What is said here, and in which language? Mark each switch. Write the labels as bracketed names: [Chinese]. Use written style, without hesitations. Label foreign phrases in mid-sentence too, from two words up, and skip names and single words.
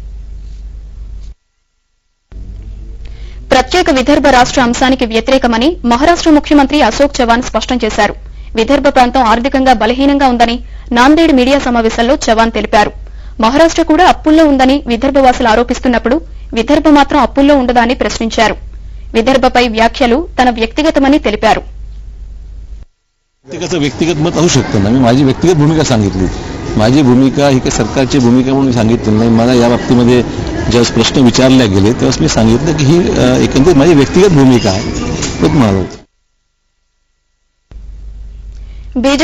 [Telugu] ప్రత్యేక విదర్భ రాష్ట అంశానికి వ్యతిరేకమని మహారాష్ట ముఖ్యమంత్రి అశోక్ చవాన్ స్పష్టం చేశారు. విదర్భ ప్రాంతం ఆర్థికంగా బలహీనంగా ఉందని నాందేడ్ మీడియా సమావేశంలో చవాన్ తెలిపారు. మహారాష్ట కూడా అప్పుల్లో ఉందని విదర్భవాసులు ఆరోపిస్తున్నప్పుడు విదర్భ మాత్రం అప్పుల్లో ఉండదా అని प्रश्निंచారు. విదర్భపై వ్యాఖ్యలు తన వ్యక్తిగతమని తెలిపారు. [Marathi] व्यक्तिगत मत असू शकतं ना. मी माझी व्यक्तिगत भूमिका सांगितली. माझी भूमिका ही काही सरकारची भूमिका म्हणून सांगितली नाही. मला या बाबतीमध्ये ज्यावेळेस प्रश्न विचारले गेले तेव्हा मी सांगितलं की ही एकंदरीत माझी व्यक्तिगत भूमिका आहे.